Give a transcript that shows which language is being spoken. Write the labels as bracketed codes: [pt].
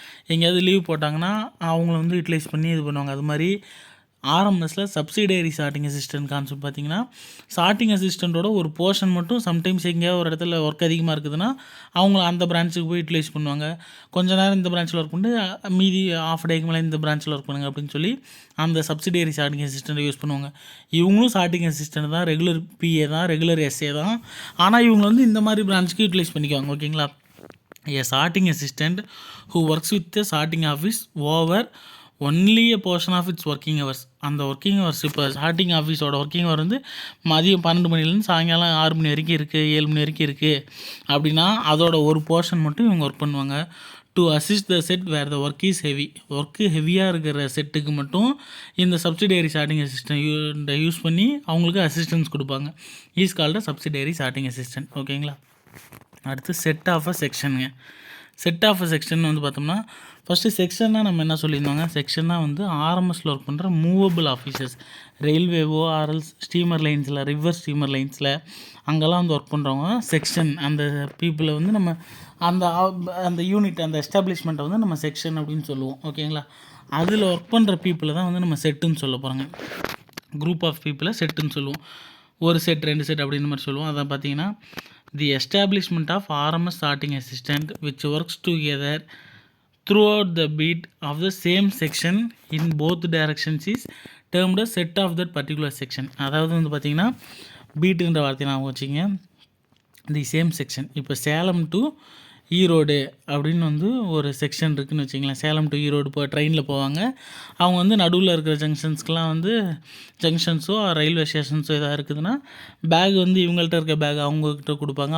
[ta] எங்கேயாவது லீவ் போட்டாங்கன்னா அவங்கள வந்து யூட்டிலைஸ் பண்ணி இது பண்ணுவாங்க. அது மாதிரி ஆர்எம்எஸில் சப்சிடரி சார்ட்டிங் அசிஸ்டன்ட் கான்செப்ட் பார்த்தீங்கன்னா, சார்ட்டிங் அசிஸ்டண்ட்டோட ஒரு போர்ஷன் மட்டும் சம்டைம்ஸ் எங்கேயாவது ஒரு இடத்துல ஒர்க் அதிகமாக இருக்குதுன்னா அவங்கள அந்த பிரான்ச்சுக்கு போய் யூட்டிலைஸ் பண்ணுவாங்க. கொஞ்ச நேரம் இந்த பிரான்ச்சில் ஒர்க் பண்ணிட்டு மீதி ஆஃப் டேக்கு மேலே இந்த பிரான்ச்சில் ஒர்க் பண்ணுங்க அப்படின்னு சொல்லி அந்த சப்சிடரி சார்ட்டிங் அசிஸ்டண்ட்டை யூஸ் பண்ணுவாங்க. இவங்களும் சார்ட்டிங் அசிஸ்டன்ட் தான், ரெகுலர் பிஏ தான், ரெகுலர் எஸ்ஏ தான். ஆனால் இவங்க வந்து இந்த மாதிரி பிரான்ச்சுக்கு யூட்டிலைஸ் பண்ணிக்குவாங்க. ஓகேங்களா. [en] A sorting assistant who works with the sorting office over only a portion of its working hours. [ta] அந்த ஒர்க்கிங் ஹவர்ஸ் இப்போ சார்ட்டிங் ஆஃபீஸோட ஒர்க்கிங் ஹவர் வந்து மதியம் 12 மணிலேருந்து சாயங்காலம் 6 மணி வரைக்கும் இருக்குது, 7 மணி வரைக்கும் இருக்குது அப்படின்னா அதோட ஒரு போர்ஷன் மட்டும் இவங்க ஒர்க் பண்ணுவாங்க. [en] To assist the set where the work is heavy. [ta] Work ஹெவியாக இருக்கிற செட்டுக்கு மட்டும் இந்த சப்சிடரி சார்ட்டிங் அசிஸ்டன்ட் யூஸ் பண்ணி அவங்களுக்கு அசிஸ்டன்ஸ் கொடுப்பாங்க. [en] Is called subsidiary sorting assistant. [ta] ஓகேங்களா. அடுத்து set of a செக்ஷனுங்க. Set of a section வந்து பார்த்தோம்னா, ஃபஸ்ட்டு செக்ஷன்னா நம்ம என்ன சொல்லியிருந்தோங்க, செக்ஷன்னா வந்து ஆர்எம்எஸில் ஒர்க் பண்ணுற movable officers, ரயில்வேவோ ஆர்எல்ஸ் steamer லைன்ஸில், river steamer லைன்ஸில் அங்கெல்லாம் வந்து ஒர்க் பண்ணுறவங்க செக்ஷன். அந்த பீப்புளை வந்து நம்ம அந்த அந்த யூனிட் அந்த எஸ்டாப்ளிஷ்மெண்ட்டை வந்து நம்ம செக்ஷன் அப்படின்னு சொல்லுவோம். ஓகேங்களா. அதில் ஒர்க் பண்ணுற பீப்புளை தான் வந்து நம்ம செட்டுன்னு சொல்ல போகிறோங்க. குரூப் ஆஃப் பீப்புளை செட்டுன்னு சொல்லுவோம். ஒரு செட் 2 செட் அப்படின்ற மாதிரி சொல்லுவோம். அதான் பார்த்தீங்கன்னா, [en] The establishment of RMS sorting assistant which works together throughout the beat of the same section in both directions is termed a set of that particular section. [ta] அதாவது வந்து பார்த்திங்கன்னா, பீட்டுன்ற வார்த்தையை நான் வச்சுங்க, தி சேம் செக்ஷன். இப்போ சேலம் டு ஈரோடு அப்படின்னு வந்து ஒரு செக்ஷன் இருக்குதுன்னு வச்சிங்களேன். சேலம் டு ஈரோடு இப்போ ட்ரெயினில் போவாங்க. அவங்க வந்து நடுவில் இருக்கிற ஜங்ஷன்ஸ்க்கெலாம் வந்து ஜங்ஷன்ஸோ ரயில்வே ஸ்டேஷன்ஸோ எதாவது இருக்குதுன்னா பேக் வந்து இவங்கள்ட்ட இருக்க பேக் அவங்கக்கிட்ட கொடுப்பாங்க.